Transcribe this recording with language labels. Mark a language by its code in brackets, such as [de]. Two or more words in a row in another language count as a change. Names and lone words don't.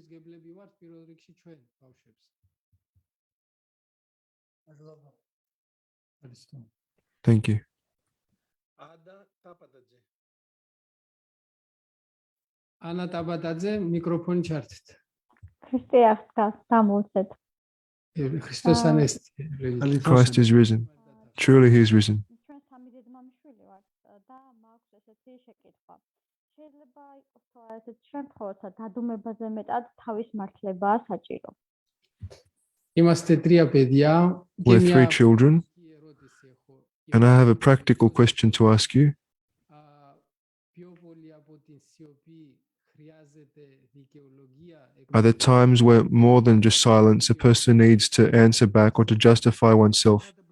[en] Thank you. Anna Tabadadze, microphone charted. Christe Athos, [el] Χριστός Ανέστη. [en] Christ is risen. Truly he is risen. [ka] ჩვენ სამი დედმამიშვილი ვართ და მაქვს ესეთი შეკითხვა. შეიძლება იყოს თუ არა ესეთ შემთხვევაში დადუმებაზე მეტად თავის მართლებაა საჭირო. [el] Είμαστε τρία παιδιά. [en] We're three children, and I have a practical question to ask you. Are there times where more than just silence, a person needs to answer back or to justify oneself?